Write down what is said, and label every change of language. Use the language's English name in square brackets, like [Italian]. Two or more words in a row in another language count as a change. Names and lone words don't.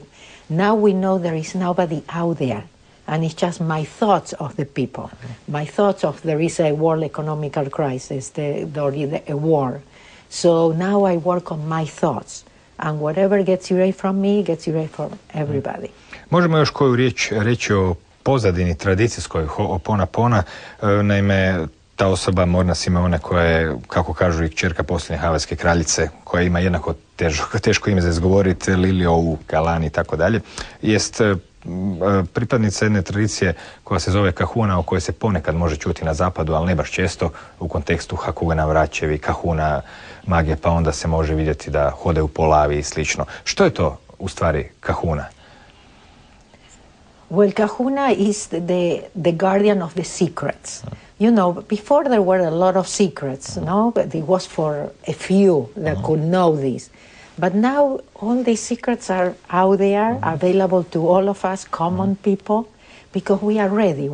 [English] Now we know there is nobody out there. And it's just my thoughts of the people, my thoughts of there is a world economical crisis, a war. So now I work on my thoughts, and whatever gets erased from me, gets erased from everybody. [Croatian] Možemo još koju riječ reći o pozadini tradicijskoj Ho'oponopona, naime, ta osoba Morna Simeona koja je, kako kažu, i kćerka posljednje havajske kraljice, koja ima jednako teško ime za izgovoriti, Liliou, Galani i tako dalje, jest pripadnica jedne tradicije koja se zove kahuna, o kojoj se ponekad može čuti na zapadu, ali ne baš često, u kontekstu hakugana vraćevi, kahuna magije, pa onda se može vidjeti da hode u polavi i slično. Što je to u stvari kahuna? [English] Well, Kahuna is the guardian of the secrets. You know, before there were a lot of secrets, no? But it was for a few that could know this. But now all these secrets are out there, available to all of us, common people, because we are ready.